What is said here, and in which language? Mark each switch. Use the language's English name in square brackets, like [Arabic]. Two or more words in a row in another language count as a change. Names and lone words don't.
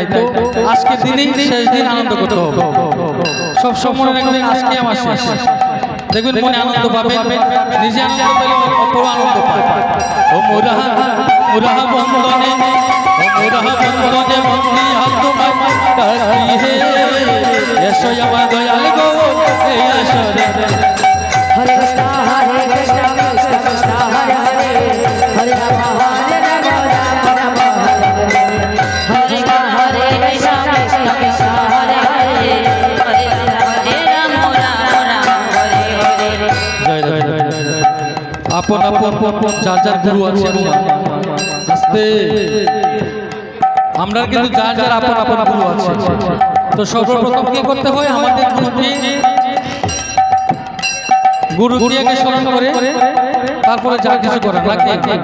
[Bangla] তো আজকের দিনেই শেষ দিন, আনন্দ করতে হবে। সব সময় রাখবেন আজকে আমার শেষ, দেখবেন মনে আনন্দ পাবে, নিজে আনন্দ পেলে অপর আনন্দ পাবে। ও মুরাহা মুরাহা বন্ধনে মুরাহা বন্ধনে বন্দি হাত ডাকি হে এসো আমার দয়াল গো এই আসরে। [Sanskrit] हरे कृष्णा कृष्ण कृष्ण हरे हरे हरे राम राम हरे हरे हरे कृष्णा कृष्ण कृष्ण हरे हरे हरे राम राम हरे हरे। [Bangla] জয় জয় জয়। আপন আপন যার যার গুরু আছে আস্তে, আমরা কিন্তু যার যার আপন আপন গুরু আছে। তো সর্বপ্রথম কি করতে হয়, আমাদের গুরু ক্রিয়াকে স্মরণ করে তারপরে যা কিছু করেন নাকি।